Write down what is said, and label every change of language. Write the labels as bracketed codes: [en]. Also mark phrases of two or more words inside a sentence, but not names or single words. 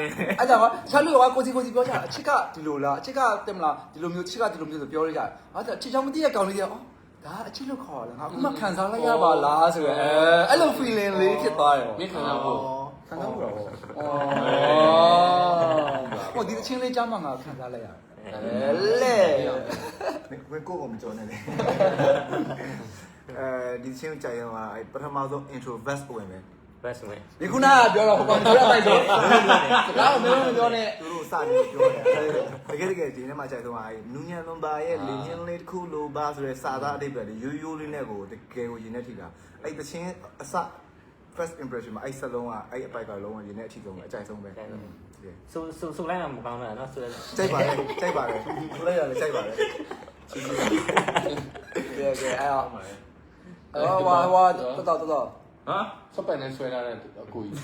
[my] အဲ့ကြောင့်ချာလူကကိုစီပြောကြအချစ်ကဒီလိုလားအချစ်ကတင်မလားဒီလိုမျိုးချစ်ကဒီလိုမျိုးဆိုပြောရကြအဲ့ဒါအချစ်ကြောင့်မသိတဲ့ကောင်လေးကအော်ဒါအချစ်လို့ခေါ်ရလားငါအခုမှခံစားလိုက်ရပါလားဆိုရယ်အဲ့လို feeling လေးဖြစ်သွားတယ် မင်းခံစားဖို့ ခံစားဖို့တော့ ဟိုဒီအချင်းလေးကြားမှာငါခံစားလိုက်ရတယ်လေ ဝင်ကိုမကြော်နဲ့လေဒီချင်းကြိုင်ရောပထမဆုံး [en] intro verse [my] ဝင်မယ် [en] best way [my] ဒီခုနကပြောတော့ဟိုကောင်ပြောလိုက်တော့ဒါကမင်းမပြောနဲ့ သူတို့စနေပြောတယ်တကယ်ဒီနေ့မှကြိုက်ဆုံးနူးညံလွန်ပါရဲ့လင်းညင်းလေးတစ်ခုလိုပါဆိုရဲစာသားအတိတ်ပဲရိုးရိုးလေးနဲ့ကိုတကယ်ကိုရင်နဲ့ထိတာအဲ့တချင်းအစ [en] first impression [my] မှာအဲ့စလုံးကအဲ့အပိုက်ကလုံးဝရင်နဲ့အထီဆုံးပဲအကြိုက်ဆုံးပဲ ဆိုလိုက်တာမကောင်းတာနော်ဆို ကြိုက်ပါတယ်ကြိုက်ပါတယ်ဆိုလိုက်ရတယ်ကြိုက်ပါတယ် ကဲအဲ့တော့ဟွာတော် ဟာ စပယ်နဲ့ဆွဲလာတဲ့အကိုကြီး